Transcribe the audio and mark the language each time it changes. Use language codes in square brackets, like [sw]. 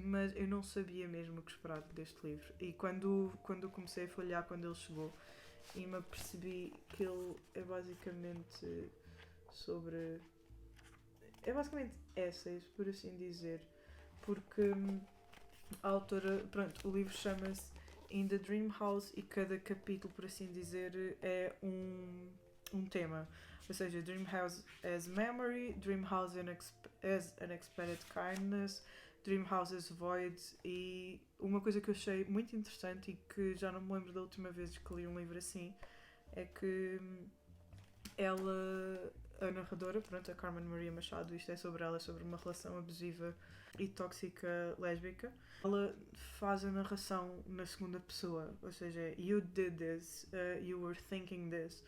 [pt] Mas eu não sabia mesmo o que esperar deste livro. E quando comecei a folhear, quando ele chegou, e me apercebi que ele é basicamente sobre... É basicamente essays, por assim dizer. Porque a autora... Pronto, o livro chama-se In the Dream House e cada capítulo, por assim dizer, é um tema. Ou seja, [en] Dream House as Memory, Dream House as Unexpected Kindness, Dream House as Void. [pt] E uma coisa que eu achei muito interessante e que já não me lembro da última vez que li um livro assim, é que ela, a narradora, pronto, a Carmen Maria Machado, isto é sobre ela, sobre uma relação abusiva e tóxica lésbica. Ela faz a narração na segunda pessoa, ou seja, [en] you did this, you were thinking this.